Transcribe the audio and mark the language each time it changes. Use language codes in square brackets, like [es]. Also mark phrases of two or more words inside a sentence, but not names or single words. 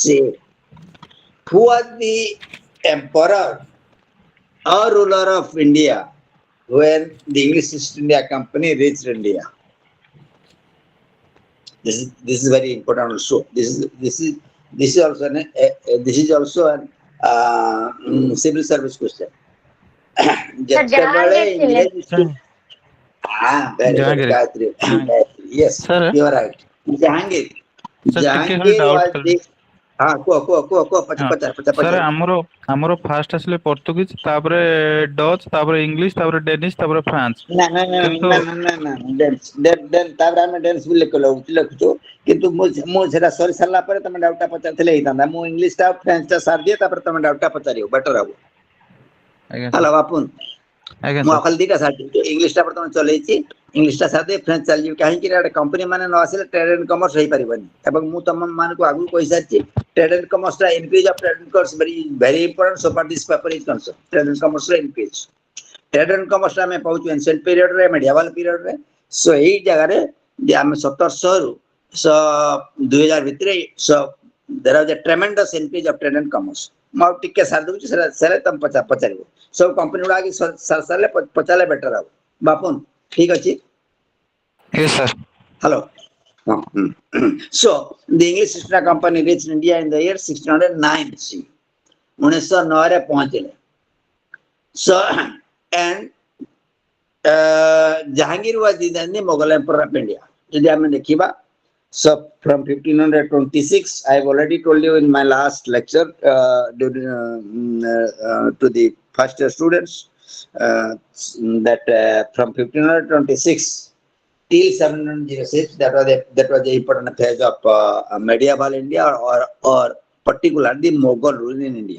[en] Who was the emperor or ruler of India when the English East India Company reached India? This is very important also. This is also an civil service question. [or] ଯେତେବେଳେ ଇଂରେଜ [en] very good, Jahangir. Gayatri. Yes, Sir. you are right. Jahangir. Sir, [or] ଟିକେ ଖାଲି [en] Jahangir doubt was [or] ଥିଲା। [en] the [or] କୁହ Sir, ଆମର ଫାଷ୍ଟ ଆସିଲେ ପର୍ତ୍ତୁଗୀଜ, ତାପରେ ଡଚ୍, ତାପରେ ଇଂଲିଶ, ତାପରେ ଡେନିଶ, ତାପରେ ଫ୍ରାନ୍ସ। ନା କିନ୍ତୁ ତାପରେ ଆମେ ଡେନ୍ସ ବି ଲେଖୁଛୁ, କିନ୍ତୁ ମୁଁ ସେଟା ସରି ସାରିଲା ପରେ ତମେ ଡାଉଟଟା ପଚାରିଥିଲେ ହେଇଥାନ୍ତା। ମୁଁ [en] English-ta French-ta [or] ସାରିଦିଏ, ତାପରେ ତମେ ଡାଉଟଟା ପଚାରିବ, ବେଟର ହବ। ଆଜ୍ଞା ହ୍ୟାଲୋ ବାପୁନ, ଆଜ୍ଞା ମୁଁ sir। ଖାଲି ଦିଟା ସାରିଦେବି, ଇଂଲିଶଟା ବର୍ତ୍ତମାନ ଚଲେଇଛି, ଇଂଲିଶଟା ସାରିଦେଇ ଫ୍ରେଞ୍ଚ ଚାଲିଯିବି। କାହିଁକି ଗୋଟେ କମ୍ପାନୀ ମାନେ ନ ଆସିଲେ [en] trade and commerce [or] ହେଇପାରିବନି। ଏବଂ ମୁଁ ତମ ମାନଙ୍କୁ ଆଗରୁ କହିସାରିଛି, [en] trade and commerce-ta increase of trade and commerce very important so far this paper is concerned. trade and commerce-r increase, trade and commerce-ta [or] ଆମେ ପାଉଛୁ [en] ancient period-re, medieval period-re. ସୋ [or] ଏଇ ଜାଗାରେ ଆମେ 1700ରୁ 2000 ଭିତରେ [en] there was a tremendous increase of trade and commerce. [or] ମୁଁ ଆଉ ଟିକେ ସାରି ଦଉଛି, ସେଟା ତମେ ପଚାରିବ। ସବୁ କମ୍ପାନୀ ଗୁଡା ଆଗେ ସାରିଲେ ପଚାରିଲେ ବେଟର ହବ। ବାପୁନ ଠିକ ଅଛି? [en] Yes sir। Hello. So the English East India Company reached India in the year 1609 C. [or] 1909 ରେ ପହଞ୍ଚିଲେ। [en] So and Jahangir was the Mughal Emperor of India. [or] ଯଦି ଆମେ ଦେଖିବା, [en] so from 1526, I have already told you in my last lecture to the first year students that from 1526 till 1706, that was the important phase of medieval India, or particularly the Mughal rule in India.